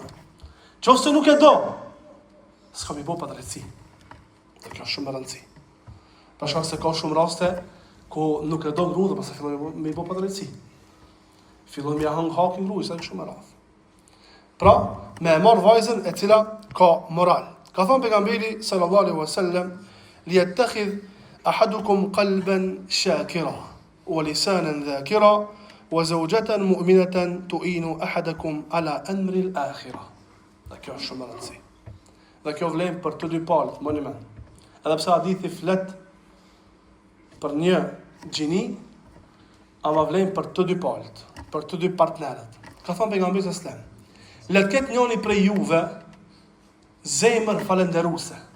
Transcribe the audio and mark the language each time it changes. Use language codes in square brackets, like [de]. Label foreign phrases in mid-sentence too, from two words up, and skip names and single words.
[sq] Qofse nuk e do, s'ka mi bo padrejtësi. Dhe kjo është shumë e rëndësi. Për shkak se ka shumë raste ku nuk e do gruan dhe pastaj fillon me bo padrejtësi. Fillon me hang hakin gruas, është shumë e rrallë. Pra, me e marr vajzën e cila ka moral. Ka thënë pejgamberi [ar] صلى الله عليه وسلم ليتخذ أحدكم قلبا شاكرا ولسانا ذاكرا وزوجة مؤمنة تعين أحدكم على أمر الآخرة. [sq] Dhe kjo është shumë e rëndësi. Dhe kjo vlen për të dy palët, më në mend. Edhe pse hadithi flet për një gjini, ama vlen për të dy palët, për të dy partnerët. Ka thënë pejgamberi [ar] صلى الله عليه وسلم, [sq] le të ketë njëri prej juve zemër falenderuese.